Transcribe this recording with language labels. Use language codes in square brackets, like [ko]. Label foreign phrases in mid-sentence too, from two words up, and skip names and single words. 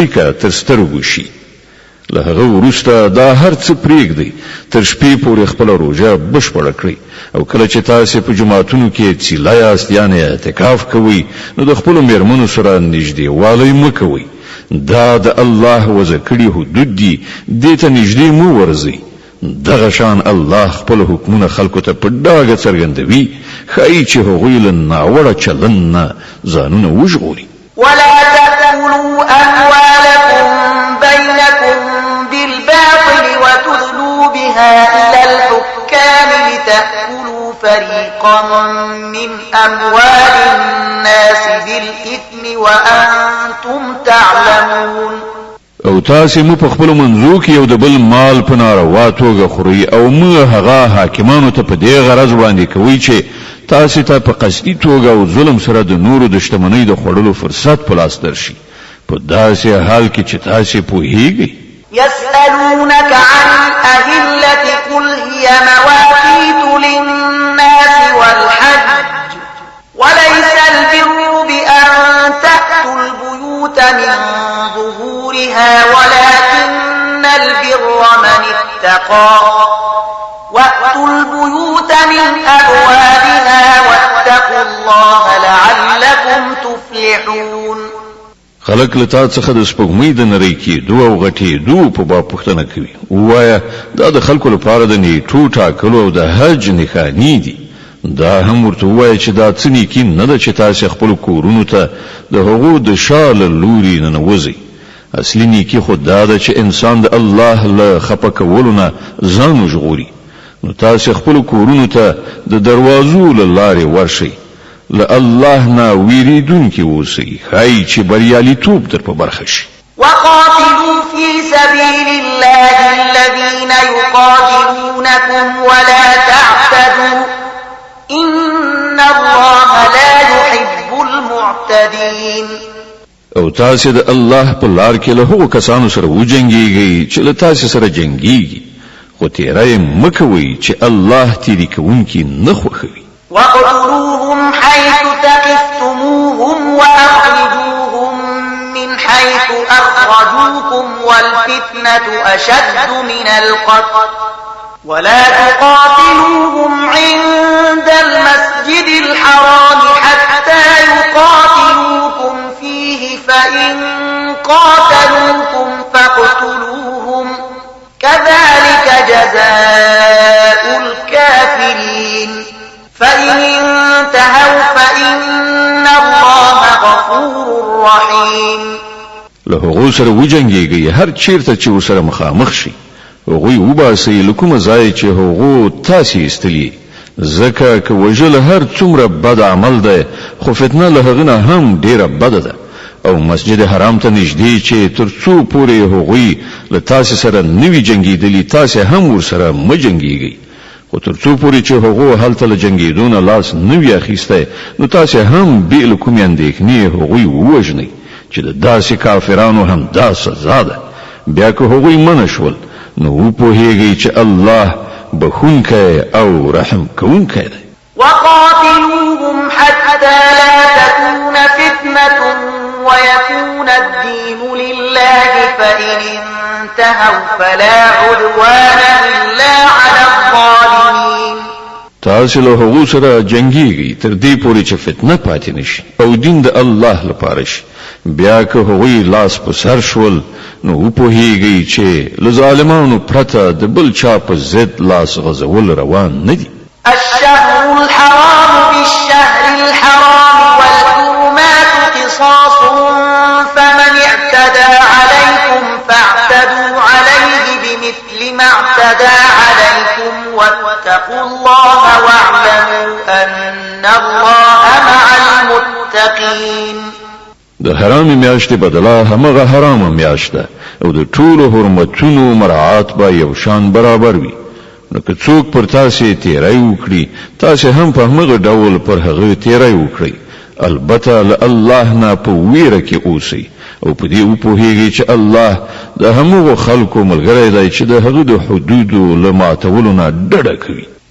[ps] داغه څړیکه تر سترګو شي له هغه وروسته دا هر څه پرېږدئ تر شپې پورې خپل روژه بشپړه کړئ او کله چې تاسو په جماعتونو کې څیله یاست یعنې اعتکاف کوئ نو د خپلو میرمنو سره نږدېوالی مه کوئ دا د الله وضع کړي حدود دي دې ته نږدې مو ورځئ دغه شان الله خپل حکمونه خلکو ته په ډاګه څرګندوي ښایي چې هغوی له ناوړه چلند نه ځانونه وژغوري [ar] ولا تأكلوا أموالكم بينكم بالباطل وتدلوا بها إلى الحكام لتأكلوا فريقا من أموال الناس بالإثم وأنتم تعلمون [ps] او تاسو مو په خپل منځو کې یو د بل مال په ناروا توګه خوري او مو هغه حاکمانو ته په دې غرض باندې کوي چې تاسو ته په قصدي توګه او ظلم سره د نورو د شتمنۍ د خوړلو فرصت په لاس درشي په داسې حال کې چې تاسو پوهیږئ [ar] يسألونك عن الأهلة قل هي مواقيت للناس والحج وليس البر بأن تأتوا البيوت من ظهورها ولكن البر من اتقى وأتوا البيوت من أبوابها واتقوا الله لعلكم تفلحون [ps] خلق لتا څخه د سپوږمۍ د نری کېدو او غټېدو په باب پوښتنه کوي وایا دا د خلکو لپاره د نیټو ټاکلو او د حج نښانې دي دا هم ورته وایي چې دا څه نیکي نه ده چې تاسو خپل کورونو ته د هغو د شال لوري ننوځئ اصلي نیکي خو دا ده چې انسان د الله له خفه کولو نه ځان وژغوري نو تاسو خپل کورونو ته د دروازو له لارې ورشئ له الله نه ویریدونکي اوسئ ښایي چې بریالیتوب در په برخه شي [ar] وقاتلوا في سبيل الله الذين يقاتلونكم ولا تعتدوا إن الله لا يحب المعتدين [ps] او تاسو د الله په لار کې له هغو کسانو سره وجنګیږئ چې له تاسو سره جنګیږي خو تیری مه کوئ چې الله تیری کوونکي نه خوښوي [ar] وَاقْتُلُوهُمْ حَيْثُ ثَقِفْتُمُوهُمْ وَأَخْرِجُوهُم مِّنْ حَيْثُ أَخْرَجُوكُمْ وَالْفِتْنَةُ أَشَدُّ مِنَ الْقَتْلِ وَلَا تُقَاتِلُوهُمْ عِندَ الْمَسْجِدِ الْحَرَامِ حَتَّى يُقَاتِلُوكُمْ فِيهِ فَإِن قَاتَلُوكُمْ فَاقْتُلُوهُمْ كَذَلِكَ جَزَاءُ الْكَافِرِينَ فَإِنِ انتهوا فَإِنَّ اللَّهَ غَفُورٌ رَّحِيمٌ [ps] له هغو سره وجنګیږئ هر چیرته چې ورسره مخامخ شي هغوی وباسئ له کومه ځای چې هغو تاسې ایستلي ځکه که وژل هر څومره بد عمل دی خو فتنه له هغه نه هم ډیره بده ده او مسجد حرام ته نږدې چې تر څو پورې هغوی له تاسې سره نه وي جنګېدلي تاسې هم ورسره مه جنګېږئ خو تر څو پورې چې هغو هلته له جنګېدو نه لاس نه وي اخیستی نو تاسې هم بې له کومې اندېښنې هغوی ووژنئ چې د داسې کافرانو هم دا سزا ده بیا که هغوی منع شول نو وپوهیږئ چې الله بخونکی او رحم کوونکی دی [ar] وقاتلوهم حتى لا تكون فتنة ويكون الدين لله فإن انتهوا فلا عدوان إلا على الظالمين [ps] تاسو له هغو سره جنګیږئ تر دې پورې چې فتنه پاتې نشي او دین د الله لپاره شي بیا که هغوی لاس په سر شول نو وپوهیږئ چې له ظالمانو پرته د بل چا په ضد لاس غځول روان نه دي [ar] الشهر الحرام بالشهر الحرام والحرمات قصاص فمن اعتدى عليكم فاعتدوا عليه بمثل ما اعتدى عليكم واتقوا الله واعلموا أن الله مع المتقين [ps] د حرام میاشتې بدله همغه حرامه میاشت ده او د ټولو حرمتونو مراعات به یو شان برابر وي نو که څوک پر تاسې تیری وکړي تاسې هم په همغه ډول پر هغه تیری وکړئ البته له الله نه په ویره کې اوسئ او په دې وپوهیږئ چې الله د همغو خلکو ملګری دی چې د هغه د حدودو له ماتولو نه ډډه کوي